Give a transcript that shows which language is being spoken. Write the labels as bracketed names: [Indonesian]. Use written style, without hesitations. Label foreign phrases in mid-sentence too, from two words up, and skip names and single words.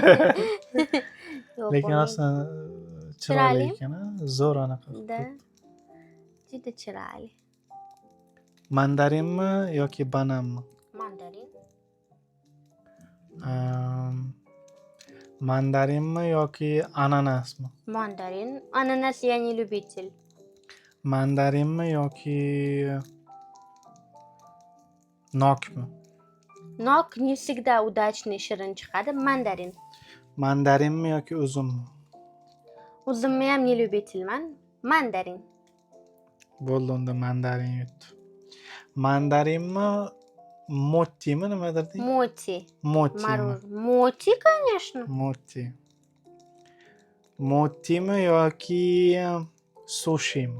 [Uzbek] Lekin aslida chiroyli ekan, zo'r anaqa. Juda chiroyli. Mandarinmi yoki bananmi? Mandarin. Mandarinmi yoki ananasmi? [Russian] Mandarin. Ananas я не любитель. [Uzbek] Mandarinmi yoki nokmi? Nok [Russian] не всегда удачный [Uzbek] shirin chiqadi. Mandarin. Mandarinmi yoki uzummi? Uzumni ham [Russian] не любительman. [Uzbek] Mandarin. Bo'ldi, unda mandarin yutdi. Mandarinmi, mottimi nima deding? Moti. Mottimi. Moti, конечно. Motti. Mottimi yoki sushimi?